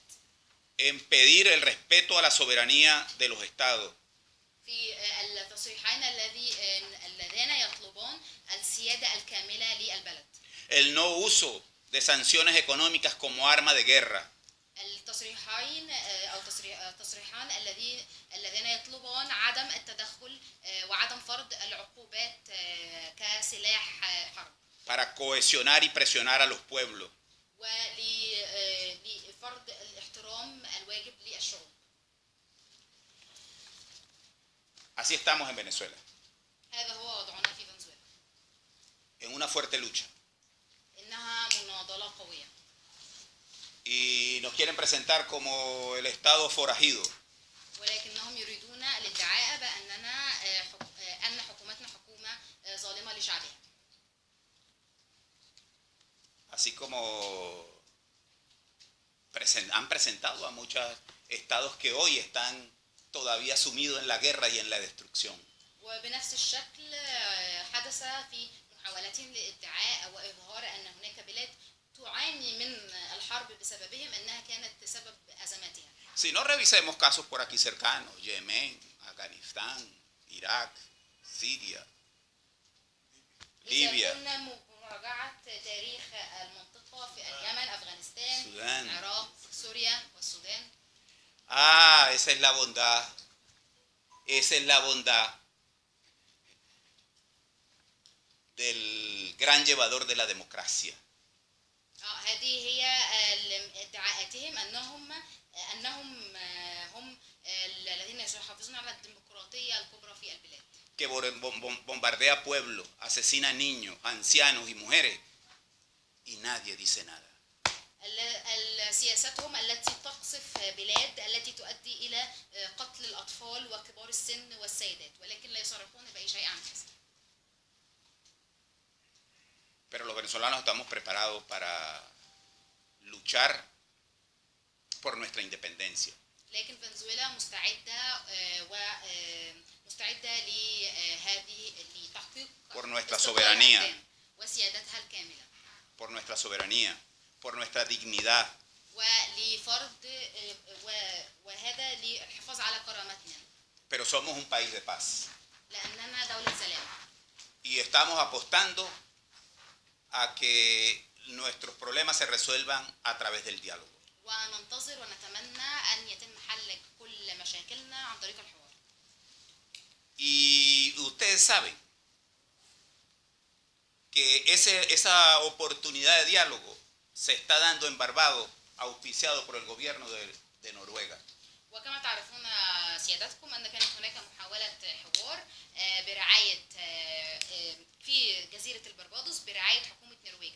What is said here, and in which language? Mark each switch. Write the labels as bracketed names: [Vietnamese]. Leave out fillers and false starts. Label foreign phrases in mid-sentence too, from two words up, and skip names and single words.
[Spanish] En pedir el respeto a la soberanía de los estados. [Arabic] في التصريحين اللذين يطلبون السيادة الكاملة للبلد. [Spanish] El no uso de sanciones económicas como arma de guerra. [Arabic] التصريحان الذين يطلبون عدم التدخل وعدم فرض العقوبات كسلاح حرب. [Spanish] Para cohesionar y presionar a los pueblos. [Arabic] ولفرض الاحترام الواجب للشعوب. [Spanish] Así estamos en Venezuela. [Arabic] هذا هو وضعنا في فنزويلا. [Spanish] En una fuerte lucha. [Arabic] إنها مناضلة قوية. [Spanish] Y nos quieren presentar como el estado forajido. [Arabic] ولكنهم يريدون الادعاء أن حكومتنا حكومة ظالمة لشعبها. [Spanish] Así como han presentado a muchos estados que hoy están todavía sumidos en la guerra y en la destrucción. [Arabic] وبنفس الشكل حدث في محاولتهم للادعاء وإظهار أن هناك بلاد تعاني من الحرب بسببهم أنها كانت سبب أزماتها. [Spanish] Si no, revisemos casos por aquí cercanos: Yemen, Afganistán, Irak, Siria, Libia, [Arabic] مراجعة تاريخ المنطقة في اليمن، أفغانستان، السودان. العراق، سوريا والسودان. [Spanish] Esa es la bondad. Esa es la bondad del gran llevador de la democracia. [Arabic] هذه هي ادعاءاتهم أنهم هم الذين يحافظون على الديمقراطية الكبرى في البلاد. [Spanish] Que bombardea pueblos, asesina niños, ancianos y mujeres y nadie dice nada. [Arabic] سياستهم التي تقصف بلاد التي تؤدي إلى قتل الأطفال وكبار السن والسيدات، ولكن لا يصرحون بأي شيء عن هذا. [Spanish] Pero los venezolanos estamos preparados para luchar por nuestra independencia. [Arabic] لكن فنزويلا مستعدة لتحقيق [Spanish] por nuestra soberanía, [Arabic] وسيادتها الكاملة. [Spanish] por nuestra soberanía, por nuestra dignidad. [Arabic] وهذا للحفاظ على كرامتنا. [Spanish] Pero somos un país de paz. [Arabic] لأننا دولة سلام. [Spanish] Y estamos apostando a que nuestros problemas se resuelvan a través del diálogo. [Arabic] وننتظر ونتمنى أن يتم حل كل مشاكلنا عن طريق الحوار. [Spanish] Y ustedes saben que esa oportunidad de diálogo se está dando en Barbados, auspiciado por el gobierno de Noruega. [Arabic] وكما تعرفون سيادتكم أن كانت هناك محاولة حوار برعاية في جزيرة البربادوس برعاية حكومة نرويجا.